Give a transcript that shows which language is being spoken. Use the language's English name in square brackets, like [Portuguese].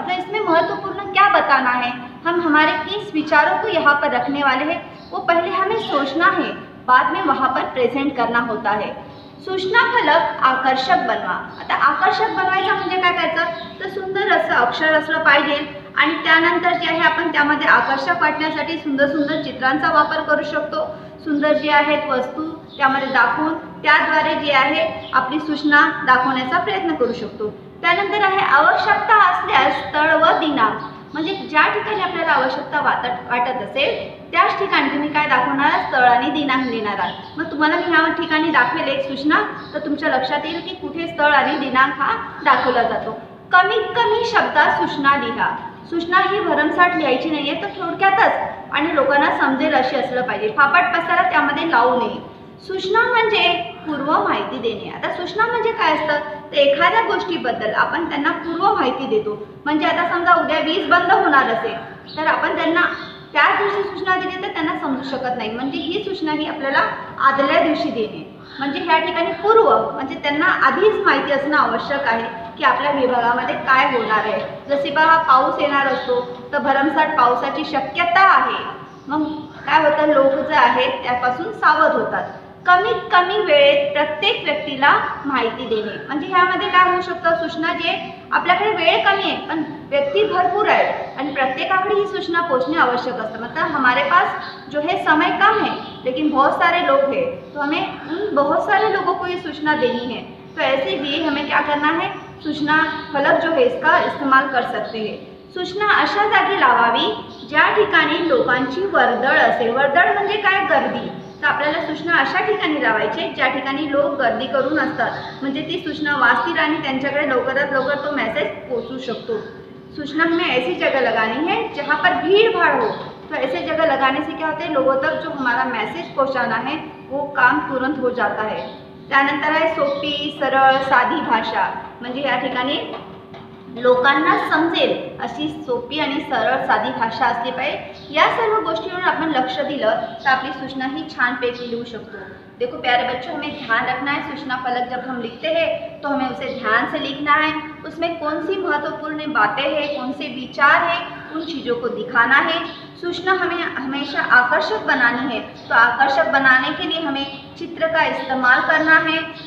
[Hindi] मतलब इसमें महत्वपूर्ण क्या बताना है, हम हमारे किस विचारों को यहाँ पर रखने वाले हैं, वो पहले हमें सोचना है, बाद में वहाँ पर प्रेजेंट करना होता है। [Marathi] सूचना फलक आकर्षक बनवा। आता आकर्षक बनवायचं म्हणजे काय करायचं, तर सुंदर असं अक्षर असलं पाहिजे आणि त्यानंतर जे आहे आपण त्यामध्ये आकर्षक वाटण्यासाठी सुंदर सुंदर चित्रांचा वापर करू शकतो। सुंदर जे आहेत वस्तू त्यामध्ये दाखवून त्याद्वारे जे आहे आपली सूचना दाखवण्याचा प्रयत्न करू शकतो। त्यानंतर आहे आवश्यकता असल्यास स्थळ व दिनांक, म्हणजे ज्या ठिकाणी आपल्याला आवश्यकता वाटत असेल त्याच ठिकाणी तुम्ही काय दाखवणार, स्थळ आणि दिनांक लिहिणार आहात। मग तुम्हाला मी ह्या ठिकाणी दाखवेल एक सूचना, तर तुमच्या लक्षात येईल की कुठे स्थळ आणि दिनांक हा दाखवला जातो। कमीत कमी शब्दात सूचना लिहा। सूचना ही भरमसाठ लिहायची नाहीये, तर थोडक्यातच आणि लोकांना समजेल अशी असलं पाहिजे, फापट पसारा त्यामध्ये लावू नये। सूचना म्हणजे पूर्व माहिती देणे। आता सूचना म्हणजे काय असतं, तर एखाद्या गोष्टीबद्दल आपण त्यांना पूर्व माहिती देतो। म्हणजे आता समजा उद्या वीज बंद होणार असेल तर आपण त्यांना त्याच दिवशी सूचना दिली तर त्यांना समजू शकत नाही, म्हणजे ही सूचना ही आपल्याला आदल्या दिवशी देणे। म्हणजे ह्या ठिकाणी पूर्व म्हणजे त्यांना आधीच माहिती असणं आवश्यक आहे की आपल्या विभागामध्ये काय होणार आहे। जसे पहा पाऊस येणार असतो तर भरमसाठ पावसाची शक्यता आहे, मग काय होतं, लोक जे आहेत त्यापासून सावध होतात। कमीत कमी वेळेत प्रत्येक व्यक्तीला माहिती देणे, म्हणजे ह्यामध्ये काय होऊ शकतं, सूचना जे आपल्याकडे वेळ कमी आहे पण व्यक्ती भरपूर आहेत आणि प्रत्येकाकडे ही सूचना पहुंचणे आवश्यक असतं। [Hindi] मतलब हमारे पास जो है समय कम है लेकिन बहुत सारे लोग हैं, तो हमें उन बहुत सारे लोगों को ये सूचना देनी है। तो ऐसे भी हमें क्या करना है, सूचना फलक जो है इसका इस्तेमाल कर सकते हैं। [Marathi] सूचना अशा जागी लावावी ज्या ठिकाणी लोकांची वर्दळ असेल। वर्दळ म्हणजे काय? गर्दी। तर आपल्याला सूचना अशा ठिकाणी लावायची ज्या ठिकाणी लोक गर्दी करून असतात, म्हणजे ती सूचना वाचतील आणि त्यांच्याकडे लवकरात लवकर तो मेसेज पोहोचू शकतो। [Hindi] सूचना हमें ऐसी जगह लगानी है जहाँ पर भीड़ भाड़ हो। तो ऐसे जगह लगाने से क्या होता है, लोगों तक जो हमारा मैसेज पहुँचाना है वो काम तुरंत हो जाता है। [Marathi] त्यानंतर आहे सोपी सरळ साधी भाषा, म्हणजे या ठिकाणी लोकांना समजेल अशी सोपी आणि सरळ साधी भाषा असली पाहिजे। या सर्व गोष्टींवर आपण लक्ष दिलं तर आपली सूचना ही छानपैकी लिहू शकतो। [Hindi] देखो प्यारे बच्चों, हमें ध्यान रखना है सूचना फलक जब हम लिखते हैं तो हमें उसे ध्यान से लिखना है। उसमें कौन सी महत्वपूर्ण बातें हैं, कौन से विचार हैं, उन चीज़ों को दिखाना है। सूचना हमें हमेशा आकर्षक बनानी है, तो आकर्षक बनाने के लिए हमें चित्र का इस्तेमाल करना है।